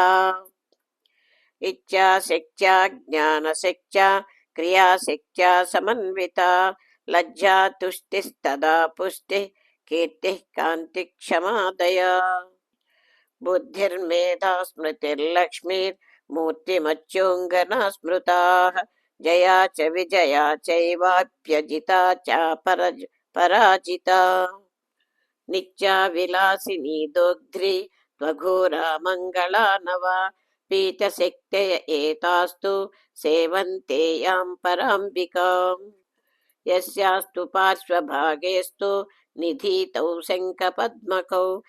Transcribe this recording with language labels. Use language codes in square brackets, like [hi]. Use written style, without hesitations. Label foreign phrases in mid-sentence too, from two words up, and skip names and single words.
[sa] इच्छाशक्त्या ज्ञानशक्त्या क्रियाशक्त्या समन्विता लज्जा तुष्टिस्तदा पुष्टिः कीर्तिः कान्ति क्षमादया. बुद्धिर्मेधा स्मृतिर्लक्ष्मीर्मूर्तिमच्योंगना स्मृताः जया च विजया चैवाप्यजिता च पराजिता नित्या विलासिनी दोग्ध्री त्वघोरा मङ्गला नवा पीतशक्तय एतास्तु सेवन्ते यां पराम्बिकाम् यस्यास्तु पार्श्वभागेस्तु निधीतौ शङ्खपद्मकौ